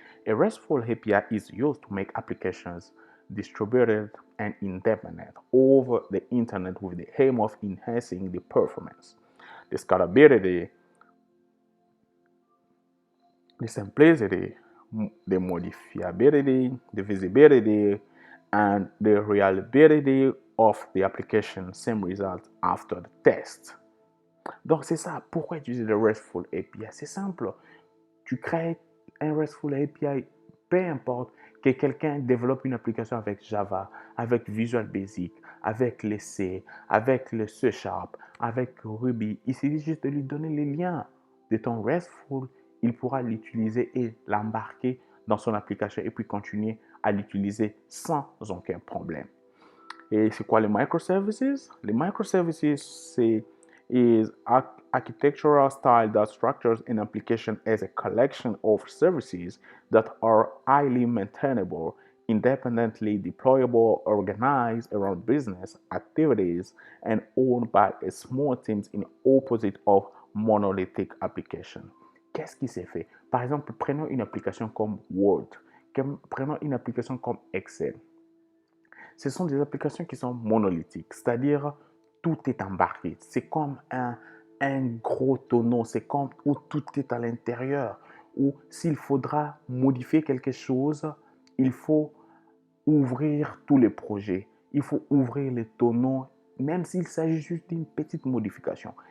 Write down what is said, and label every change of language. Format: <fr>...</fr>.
<en>A RESTful API is used to make applications distributed and independent over the internet with the aim of enhancing the performance, the scalability, the simplicity, the modifiability, the visibility, and the reliability of the application. Same result after the test.</en> <fr>Donc c'est ça, pourquoi utiliser le RESTful API? C'est simple, tu crées un RESTful API, peu importe que quelqu'un développe une application avec Java, avec Visual Basic, avec le C, avec le C Sharp, avec Ruby. Il suffit juste de lui donner les liens de ton RESTful, il pourra l'utiliser et l'embarquer dans son application et puis continuer à l'utiliser sans aucun problème. Et c'est quoi les microservices? Les microservices, c'est</fr> <en>architectural style that structures an application as a collection of services that are highly maintainable, independently deployable, organized around business activities, and owned by a small teams in opposite of monolithic application.</en> <fr>Qu'est-ce qui s'est fait? Par exemple, prenons une application comme Word, prenons une application comme Excel. Ce sont des applications qui sont monolithiques, c'est-à-dire tout est embarqué. C'est comme un gros tonneau, c'est comme où tout est à l'intérieur, où s'il faudra modifier quelque chose, il faut ouvrir tous les projets, il faut ouvrir les tonneaux, même s'il s'agit juste d'une petite modification.</fr>